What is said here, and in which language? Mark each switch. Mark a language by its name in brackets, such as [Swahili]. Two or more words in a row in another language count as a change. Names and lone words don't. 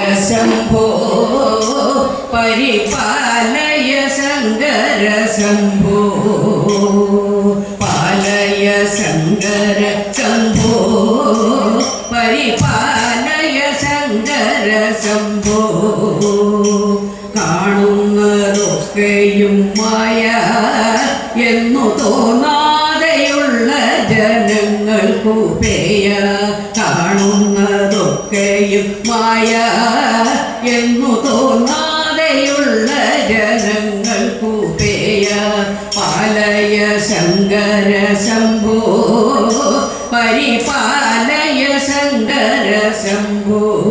[Sanskrit] शम्भो परिपालय शङ्कर शम्भो पालय शङ्कर शम्भो परिपालय शङ्कर शम्भो [Malayalam] കാണുന്നതൊക്കെയും മായ എന്നു തോന്നാതെയുള്ള ജനങ്ങൾക്കു പേയ കാണുന്നതൊക്കെയും മായ എന്നു തോന്നാതെയുള്ള ജനങ്ങൾക്കു പേയ [Sanskrit] പാലയ ശങ്കര ശംഭോ പരിപാലയ ശങ്കര ശംഭോ